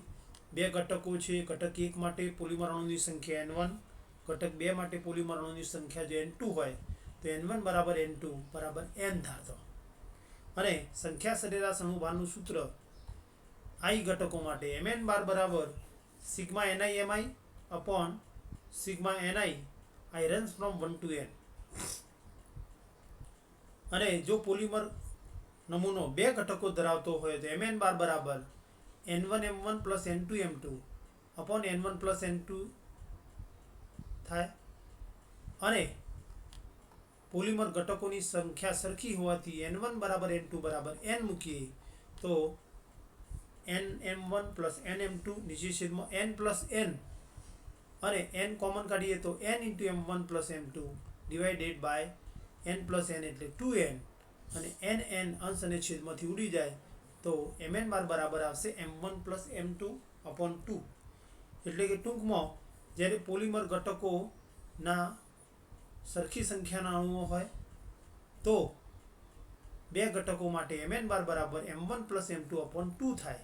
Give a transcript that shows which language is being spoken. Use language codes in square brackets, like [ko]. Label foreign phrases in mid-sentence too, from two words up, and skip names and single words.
[gu] બે ઘટકો છે. ઘટક 1 માટે પોલિમર અણુની સંખ્યા N1, ઘટક 2 માટે પોલિમર અણુની સંખ્યા જો N2 હોય તો N1 બરાબર N2 બરાબર N ધારતો અને સંખ્યા સરેરાશ અણુભારનું સૂત્ર I ઘટકો માટે Mn બાર બરાબર સિગ્મા ni mi upon સિગ્મા ni [en] I runs from 1 to n. [gu] અને જો પોલિમર નમૂનો બે ઘટકો ધરાવતો હોય તો Mn બાર બરાબર [en] N1m1 plus N2m2 upon N1 plus N2 [gu] થાય. અને પોલિમર ઘટકોની સંખ્યા સરખી હોવાથી N1 બરાબર N2 બરાબર N મૂકીએ તો [en] nm1 plus nm2 [gu] નીચે છેદમાં n plus n અને n કોમન કાઢીએ તો [en] n into m1 plus m2 divided by n plus n [gu] એટલે 2n અને n અંશ અને છેદમાંથી ઉડી જાય તો Mn બાર બરાબર આવશે [en] m1 plus m2 upon 2. [gu] એટલે કે ટૂંકમાં જ્યારે પોલિમર ઘટકોના સરખી સંખ્યાના અણુઓ હોય તો બે ઘટકો માટે Mn બાર બરાબર [en] m1 plus m2 upon 2 [gu] થાય.